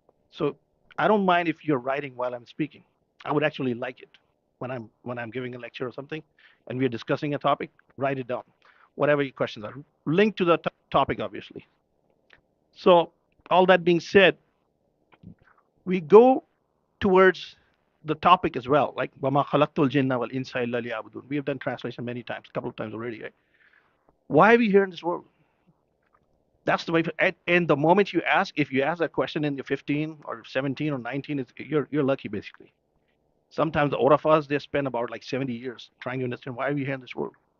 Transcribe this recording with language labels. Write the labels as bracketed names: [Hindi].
[English] So I don't mind if you're writing while I'm speaking. I would actually like it when I'm giving a lecture or something, and we're discussing a topic. Write it down, whatever your questions are, linked to the topic, obviously. So all that being said, we go towards the topic as well. [Arabic] Like وَمَا خَلَقْتُ الْجِنَّ وَالْإِنسَ إِلَّا لِيَعْبُدُونَ. [English] We have done translation many times, a couple of times already. Right? Why are we here in this world? That's the way. And the moment you ask, if you ask that question in your 15 or 17 or 19, you're lucky basically. Sometimes the Orafas, they spend about like 70 years trying to understand why we're here in this world.